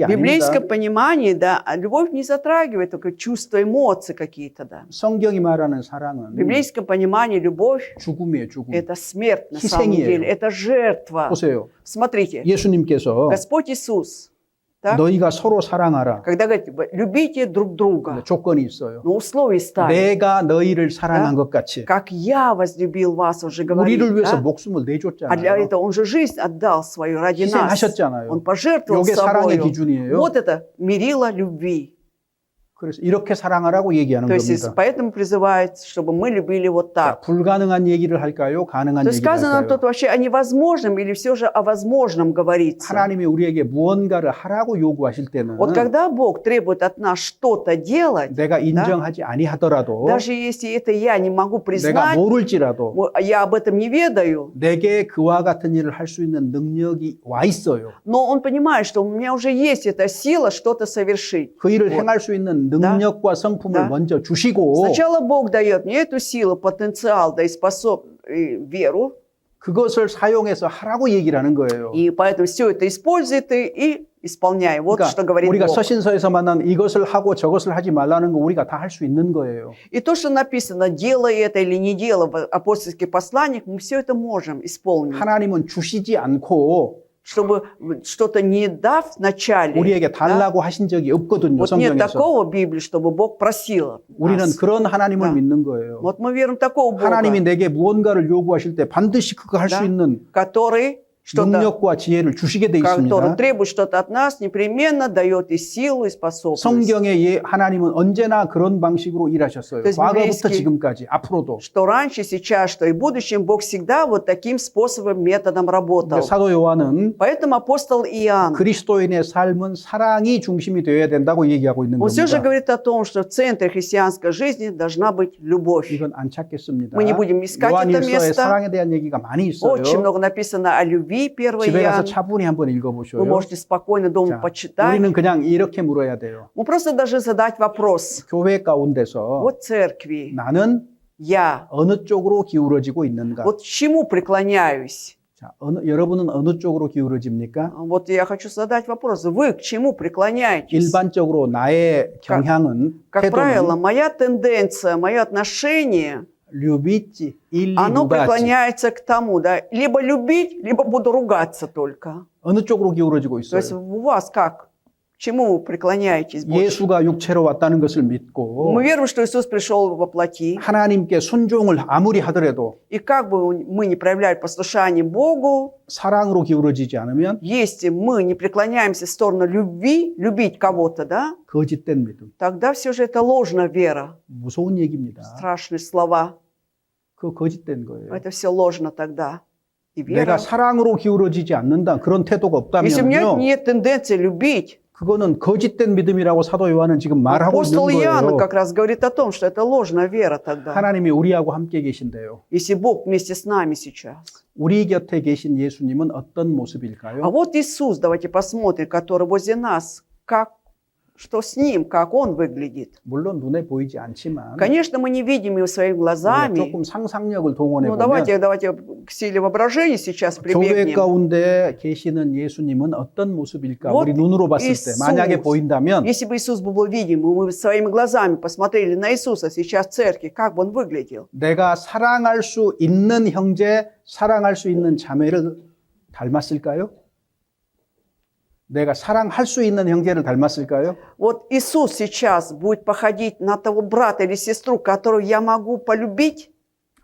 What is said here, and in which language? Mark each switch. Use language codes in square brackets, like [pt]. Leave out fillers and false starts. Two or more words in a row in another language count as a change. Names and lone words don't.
[ru] В библейском [ko] 아닙니다. [ru] понимании, да, а любовь не затрагивает только чувства, эмоции какие-то, да. [ko] 성경이 말하는 [ru] В [ko] 사랑은 [ru] библейском понимании любовь [ko] 죽음이에요, 죽음. – [ru] это смерть на самом [ko] 희생이에요. [ru] деле, это жертва. [ko] 보세요. [ru] Смотрите, [ko] 예수님께서 [ru] Господь Иисус, так, [ko] 너희가 서로 사랑하라. [ru] когда говорит, любите друг друга, [ko] 근데 조건이 있어요. [ru] но условия ставит, [ko] 내가 너희를 사랑한 [ru] Да. [ko] 것 같이. [ru] как я возлюбил вас, уже говорит, [ko] 우리를 위해서 [ru] да? [ko] 목숨을 [ru] А для [ko] 내줬잖아요. [ru] этого Он же жизнь отдал свою ради нас. [ko] 희생하셨잖아요. [ru] Он пожертвовал [ko] 이게 사랑의 [ru] собою. [ko] 기준이에요. [ru] Вот это мерило любви. [ko] 그래서 이렇게 사랑하라고 얘기하는 [ru] То есть [ko] 겁니다. [ru] поэтому призывает, чтобы мы любили вот [ko] 자, [ru] так. [ko] 불가능한 얘기를 할까요? 가능한 [ru] То есть [ko] 얘기를 [ru] сказано [ko] 할까요? [ru] тут вообще о невозможном или все же о возможном говорится? [ko] 하나님이 우리에게 무언가를 하라고 요구하실 때는 [ru] Вот когда Бог требует от нас что-то делать, [ko] 내가 인정하지 아니하더라도 [ru] даже если это я не могу [ko] 내가 [ru] признать, [ko] 모를지라도 [ru] я об этом не ведаю, [ko] 내게 그와 같은 일을 할 수 있는 능력이 와 있어요. [ru] но Он понимает, что у меня уже есть эта сила что-то совершить. [ko] 그 일을 [ru] Вот. [ko] 행할 수 있는 능력과 성품을 [ru] Да. [ko] 먼저 주시고 [ru] Сначала Бог дает мне эту силу, потенциал, да и веру, [ko] 그것을 사용해서 하라고 얘기를 하는 거예요. [ru] и поэтому все это использует и исполняй. Вот что [ko] 그러니까 [ru] говорит [ko] 우리가 [ru] Бог. [ko] 서신서에서 만난 이것을 하고 저것을 하지 말라는 거 우리가 다 할 수 있는 거예요. [ru] И то, что написано, делай это или не делай в апостольских посланиях, мы все это можем исполнить. [ko] 하나님은 주시지 않고 [ru] Чтобы что-то не дав вначале, [ko] 우리에게 [ru] да, [ko] 달라고 하신 적이 없거든요. [ru] вот нет [ko] 성경에서. [ru] такого в Библии, чтобы Бог просил [ko] 우리는 [ru] нас. [ko] 그런 하나님을 [ru] Да. [ko] 믿는 거예요. [ru] Вот мы верим в такого Бога, [ko] 하나님이 내게 무언가를 요구하실 때 반드시 그거 할 수 [ru] Да. [ko] 있는 [ru] который что-то, [ko] 능력과 지혜를 주시게 돼 [ru] который [ko] 있습니다. [ru] требует что-то от нас, непременно дает и силу, и способность. [ko] 성경의 하나님은 언제나 그런 방식으로 일하셨어요. [ru] То есть [ko] 과거부터 [ru] библейский- [ko] 지금까지 앞으로도. [ru] Что раньше, сейчас, что и в будущем, Бог всегда вот таким способом, методом работал. [ko] 사도 요한은 [ru] Поэтому апостол Иоанн, [ko] 그리스도인의 삶은 사랑이 중심이 되어야 된다고 얘기하고 있는 [ru] он все же [ko] 겁니다. [ru] говорит о том, что в центре христианской жизни должна быть любовь. [ko] 이건 안 찾겠습니다. [ru] Мы не будем искать это [ko] 요한일서에 [ru] место. [ko] 사랑에 대한 얘기가 많이 있어요. [ru] Очень много написано о любви, 1 [ko] 집에 가서 [ru] Иоанн. [ko] 차분히 한번 [ru] Вы [ko] 읽어보셔요. [ru] можете спокойно дома [ko] 자, [ru] почитать. [ko] 우리는 그냥 이렇게 물어야 돼요. [ru] Мы просто должны задать вопрос. [ko] 교회 가운데서 [ru] Вот церкви, [ko] 나는 [ru] я, [ko] 어느 쪽으로 기울어지고 있는가? [ru] вот к чему преклоняюсь? [ko] 자, 여러분은 어느 쪽으로 기울어집니까? [ru] Вот я хочу задать вопрос. Вы к чему преклоняетесь? [ko] 일반적으로 나의 경향은 [ru] Как правило, [ko] 태도는 [ru] моя тенденция, мое отношение, любить или оно 루가지 преклоняется к тому, да, либо любить, либо буду ругаться только. [ko] 어느 쪽으로 기울어지고 [ru] То есть [ko] 있어요? [ru] у вас как? К чему вы преклоняетесь больше? [ko] 예수가 육체로 왔다는 것을 믿고 [ru] Мы верим, что Иисус пришел во плоти, [ko] 하나님께 순종을 아무리 하더라도 [ru] и как бы мы не проявляли послушание Богу, [ko] 사랑으로 기울어지지 않으면 [ru] если мы не преклоняемся в сторону любви, любить кого-то, да, [ko] 거짓된 믿음. [ru] тогда все же это ложная вера. [ko] 무서운 얘기입니다. [ru] Страшные слова. [ko] 그거 거짓된 거예요. [ru] Это все ложно тогда. И вера. [ko] 내가 사랑으로 기울어지지 않는다. 그런 태도가 [ru] Если у меня [ko] 없다면요. [ru] нет тенденции любить, [ko] 그거는 거짓된 믿음이라고 사도 요한은 지금 말하고 있는 [ru] апостол Иоанн [ko] 거예요. [ru] как раз говорит о том, что это ложная вера тогда. [ko] 하나님이 우리하고 함께 계신데요. [ru] Если Бог вместе с нами сейчас. [ko] 우리 곁에 계신 예수님은 어떤 [ru] А [ko] 모습일까요? [ru] вот Иисус, давайте посмотрим, который возле нас, что с Ним, как Он выглядит. [ko] 물론 눈에 보이지 않지만 [ru] Конечно, мы не видим Его своими [ko] 우리가 [ru] глазами. [ko] 조금 상상력을 동원해 [ru] Ну, [ko] 보면 [ru] давайте к силе воображения сейчас [ko] 교회 [ru] прибегнем. [ko] 가운데 계시는 예수님은 어떤 모습일까? [ru] Вот [ko] 우리 눈으로 봤을 때 [ru] Иисус. [ko] 만약에 보인다면 [ru] Если бы Иисус был видим, и мы своими глазами посмотрели на Иисуса сейчас в церкви, как бы Он выглядел? [ko] 내가 사랑할 수 있는 형제, 사랑할 수 있는 자매를 닮았을까요? 내가 사랑할 수 있는 형제를 닮았을까요? [ru] Вот Иисус сейчас будет походить на того брата или сестру, которую я могу полюбить?